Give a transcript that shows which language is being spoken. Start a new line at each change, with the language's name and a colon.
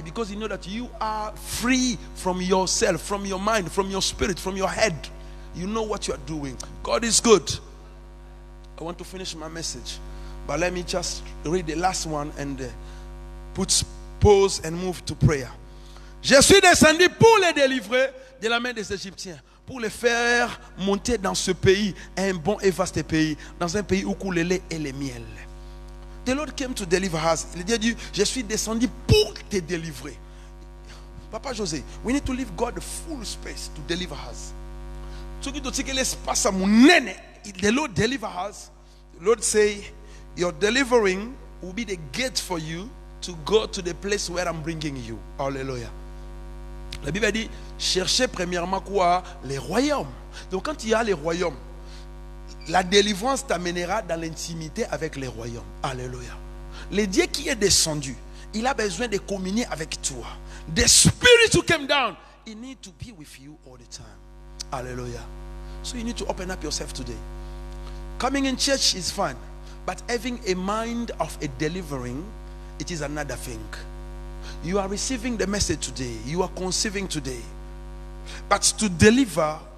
English: Because you know that you are free from yourself, from your mind, from your spirit, from your head. You know what you are doing. God is good. I want to finish my message, but let me just read the last one and put pause and move to prayer.
French: Je suis descendu pour les délivrer de la main des Égyptiens, pour les faire monter dans ce pays, un bon et vaste pays, dans un pays où coule le lait et le miel.
English: The Lord came to deliver us.
French: Il a dit, je suis descendu pour te délivrer.
English: Papa José, we need to leave God the full space to deliver us. So que tu l'espace à mon nene. The Lord deliver us. The Lord say, your delivering will be the gate for you to go to the place where I'm bringing you.
French: Hallelujah. La Bible dit, cherchez premièrement quoi? Les royaumes. Donc quand il y a les royaumes, la délivrance t'amènera dans l'intimité avec les royaumes. Alléluia. Le Dieu qui est descendu, il a besoin de communier avec toi.
English: The Spirit who came down, he need to be with you all the time. Hallelujah. So you need to open up yourself today. Coming in church is fine, but having a mind of a delivering, it is another thing. You are receiving the message today. You are conceiving today. But to deliver,